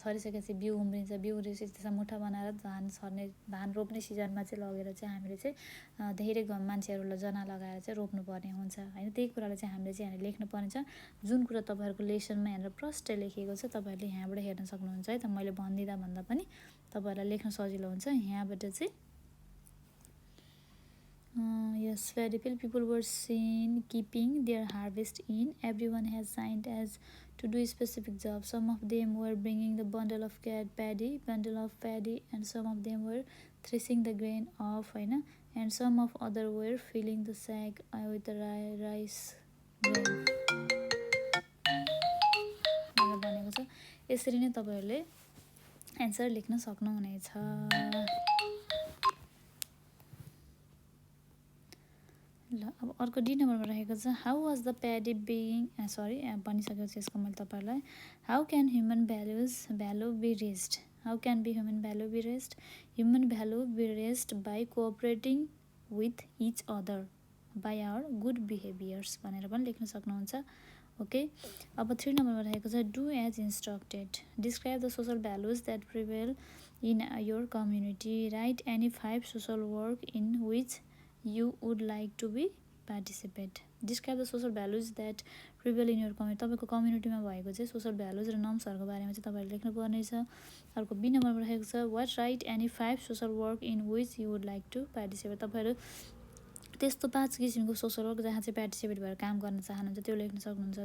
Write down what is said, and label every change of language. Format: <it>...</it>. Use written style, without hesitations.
<ne>छरिसकेपछि बिउ उम्रिन्छ। बिउ उम्रिएपछि त्यसलाई मुठा बनाएर धान रोप्ने सिजनमा चाहिँ लगेर चाहिँ हामीले चाहिँ धेरै मान्छेहरूलाई जना लगाएर चाहिँ रोप्नुपर्ने हुन्छ होइन। त्यही कुरालाई चाहिँ हामीले चाहिँ यहाँ लेख्नुपर्ने छ। जुन कुरा तपाईँहरूको लेसनमा यहाँनिर प्रष्ट लेखेको छ तपाईँहरूले यहाँबाट हेर्न सक्नुहुन्छ है त। मैले भनिदिँदा भन्दा पनि तपाईँहरूलाई लेख्न सजिलो हुन्छ। यहाँबाट चाहिँ</ne> <en>yes, very few people were seen keeping their harvest in. Everyone has signed as to do a specific job. Some of them were bringing the bundle of paddy, and some of them were threshing the grain off, and some of other were filling the sack with the rice grain.</en> <ne>भनेको छ। यसरी नै तपाईहरुले answer लेख्न सक्नुहुनेछ। ल अब अर्को डी नम्बरमा रहेको छ</ne> <en>how was the paddy being</en> <ne>भनिसकेपछि यसको मैले तपाईहरुलाई</ne> <en>How can human value be raised. How can be human value be raised. Human value be raised by cooperating with each other by our good behaviours</en> <ne>भनेर पनि लेख्न सक्नुहुन्छ। ओके, अब 3 नम्बरमा रहेको छ</ne> <en>Do as instructed. Describe the social values that prevail in your community. Write any 5 social work in which you would like to be participate. Describe the social values that prevail in your community.</en> <ne>तपाईको कम्युनिटीमा भएको चाहिँ social values र नर्म्सहरुको बारेमा चाहिँ तपाईहरुले लेख्नु पर्ने छ। अर्को बी नम्बरमा रहेको छ</ne> <en>what write any 5 social work in which you would like to participate.</en> <ne>तपाईहरु त्यस्तो 5 किसिमको सोशल वर्क जहाँ चाहिँ पार्टिसिपेट भएर काम गर्न चाहनुहुन्छ त्यो लेख्न सक्नुहुन्छ।</ne>